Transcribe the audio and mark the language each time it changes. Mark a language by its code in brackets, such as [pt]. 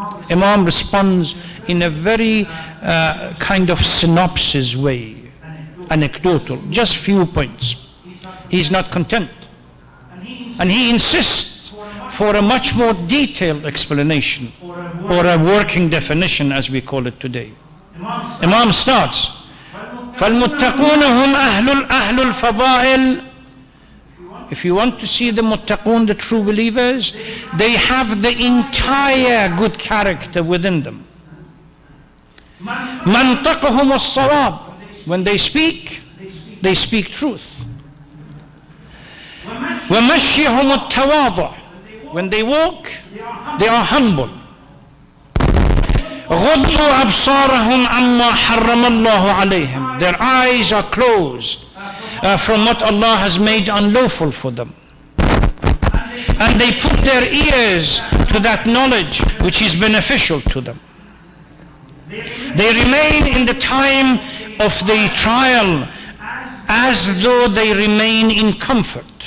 [en] Imam responds in a very kind of synopsis way, anecdotal, just few points. He's not content. And he insists for a much more detailed explanation, or a working definition as we call it today. Imam starts, [ar] فَالْمُتَّقُونَ هُمْ أَهْلُ الْفَضَائِلِ. [en] If you want to see the muttaqun, the true believers, they have the entire good character within them. [ar] مَنْطَقُهُمُ الصَّوَابِ. [en] When they speak truth. [ar] وَمَشْيِهُمُ التَّوَاضُعِ. [en] When they walk, they are humble. [ar] غضوا أبصارهم عما حرم الله عليهم. [en] Their eyes are closed from what Allah has made unlawful for them. And they put their ears to that knowledge which is beneficial to them. They remain in the time of the trial as though they remain in comfort.